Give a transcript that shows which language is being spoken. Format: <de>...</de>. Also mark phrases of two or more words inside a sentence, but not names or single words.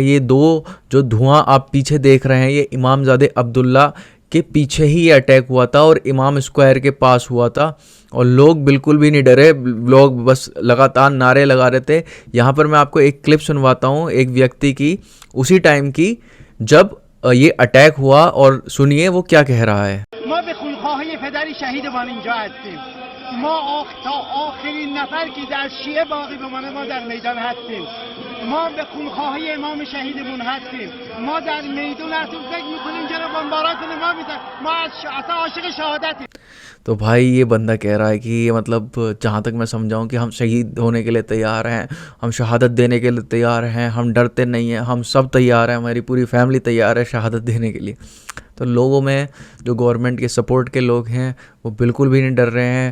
<hi>ये दो जो धुआं आप पीछे देख रहे हैं ये इमामज़ादे अब्दुल्ला के पीछे ही ये अटैक हुआ था और इमाम स्क्वायर के पास हुआ था। और लोग बिल्कुल भी नहीं डरे, लोग बस लगातार नारे लगा रहे थे। यहाँ पर मैं आपको एक क्लिप सुनवाता हूँ एक व्यक्ति की उसी टाइम की जब ये अटैक हुआ, और सुनिए वो क्या कह रहा है।</hi> <fa>ما به خونخواهی پدر شهیدمان اینجا هستیم. ما تا آخرین نفر که در شیعه باقی بمانه ما در میدان هستیم. ما به خونخواهی امام شهیدمون هستیم. ما در میدان هستیم، فکر میکنیم چرا بمبارات ما میزنن. ما اصلا عاشق شهادتیم.</fa> <hi>तो भाई ये बंदा कह रहा है कि ये मतलब जहाँ तक मैं समझाऊँ कि हम शहीद होने के लिए तैयार हैं, हम शहादत देने के लिए तैयार हैं, हम डरते नहीं हैं, हम सब तैयार हैं, हमारी पूरी फैमिली तैयार है शहादत देने के लिए। तो लोगों में जो गवर्नमेंट के सपोर्ट के लोग हैं वो बिल्कुल भी नहीं डर रहे हैं।</hi>